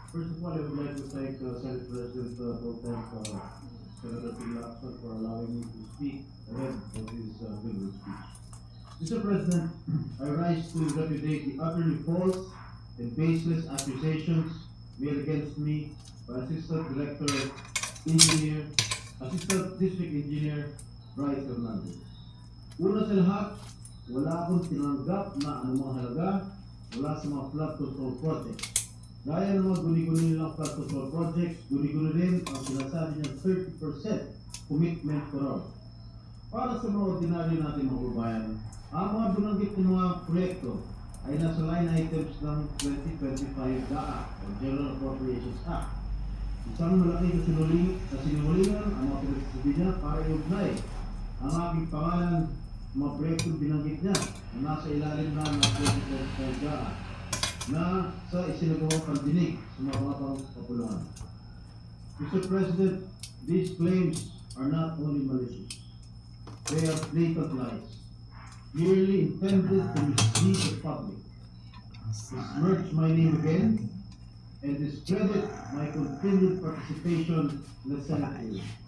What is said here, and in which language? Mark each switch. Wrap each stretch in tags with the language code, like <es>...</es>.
<en>First of all, I would like to thank Senate President Pro Tem Senator Ping Lacson for allowing me to speak ahead of his favorite speech. Mr. President, I rise to repudiate the utterly false and baseless accusations made against me by Assistant District Engineer Bryce Hernandez.</en> <tl>Una sa lahat, wala akong tinanggap na anumang halaga mula sa mga flood control projects. Gaya ng mga guni-guni nilang flood control projects, guni-guni rin ang sinasabi niyang 30% commitment for all. Para sa mga ordinaryo natin mga kababayan, ang mga binanggit ng mga proyekto ay nasa line items ng 2025 DAA o General Appropriations Act. Isang malaking kasinungalingan ang mga pinagsasabi niya para iugnay ang aking pangalan mga proyektong binanggit niya na nasa ilalim na ng 2025 DAA na sa isinagawang pandinig sa mga kapulungan.</tl> <en>Mr. President, these claims are not only malicious, they are blatant lies, clearly intended to mislead the public, besmirch my name again, and discredit my continued participation in the Senate hearing.</en>